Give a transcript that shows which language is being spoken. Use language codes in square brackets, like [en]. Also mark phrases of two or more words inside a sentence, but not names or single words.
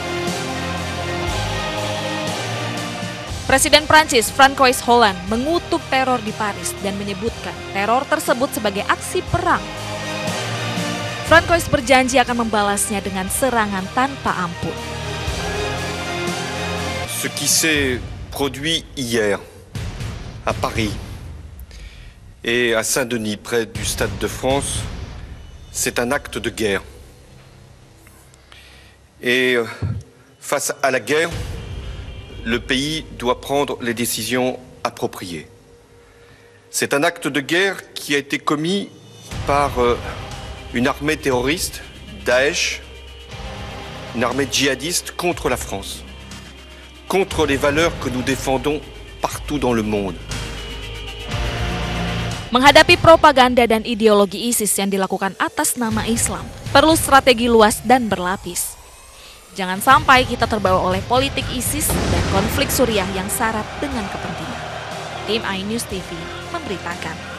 [id] Presiden Prancis François Hollande mengutuk teror di Paris dan menyebutkan teror tersebut sebagai aksi perang. François berjanji akan membalasnya dengan serangan tanpa ampun. [fr] Ce qui s'est produit hier à Paris et à Saint-Denis, près du Stade de France, c'est un acte de guerre. Et face à la guerre, le pays doit prendre les décisions appropriées. C'est un acte de guerre qui a été commis par une armée terroriste, Daesh, une armée djihadiste contre la France, contre les valeurs que nous défendons partout dans le monde. [id] Menghadapi propaganda dan ideologi ISIS yang dilakukan atas nama Islam, perlu strategi luas dan berlapis. Jangan sampai kita terbawa oleh politik ISIS dan konflik Suriah yang syarat dengan kepentingan. Tim iNews TV memberitakan.